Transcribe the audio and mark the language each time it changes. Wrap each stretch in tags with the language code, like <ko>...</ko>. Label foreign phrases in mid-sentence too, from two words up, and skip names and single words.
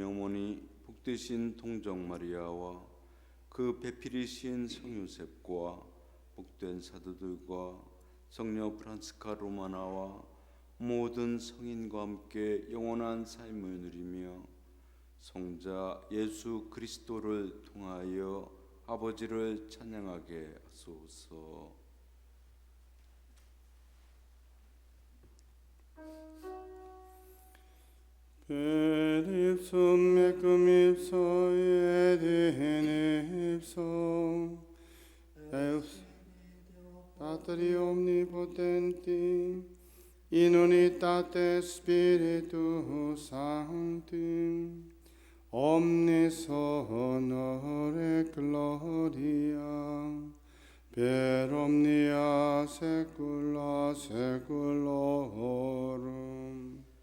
<ko>어머니 복되신 동정 마리아와 그 배필이신 성요셉과 복된 사도들과 성녀 프란스카 로마나와 모든 성인과 함께 영원한 삶을 누리며 성자 예수 그리스도를 통하여 아버지를 찬양하게 하소서.</ko> <la>Per ipsum mecum ipso et in ipso Deus Patri omnipotenti in unitate Spiritus Sancti omnis honor et gloria per omnia saecula saeculorum.</la>